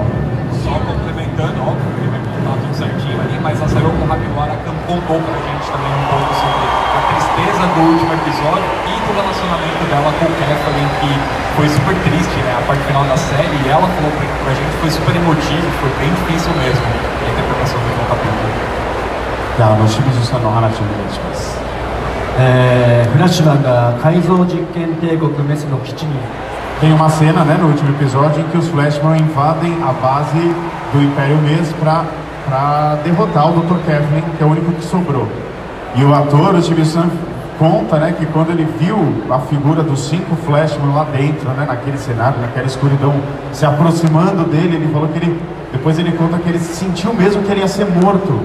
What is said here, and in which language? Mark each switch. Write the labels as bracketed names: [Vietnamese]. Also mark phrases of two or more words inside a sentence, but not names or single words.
[Portuguese] Só complementando, óbvio que ele vai contar tudo certinho ali, mas a Sayoko Hagiwara contou pra gente também um pouco sobre a tristeza do último episódio e do relacionamento dela com o Keflin, que foi super triste, né, a parte final da série, e ela falou pra gente que foi super emotivo, foi bem difícil mesmo a interpretação do capítulo. [Japanese] Tá, no Shimizu-san no hanashi o願いします。フラッシュマンが改造実験帝国メスの基地に [Portuguese] Tem uma cena, né, no último episódio em que os Flashman invadem a base do Império Mês para derrotar o Dr. Keflin, que é o único que sobrou. E o ator, o Shimizu-san, conta, né, que quando ele viu a figura dos 5 Flashman lá dentro, né, naquele cenário, naquela escuridão, se aproximando dele, ele falou que depois ele conta que ele sentiu mesmo que ele ia ser morto.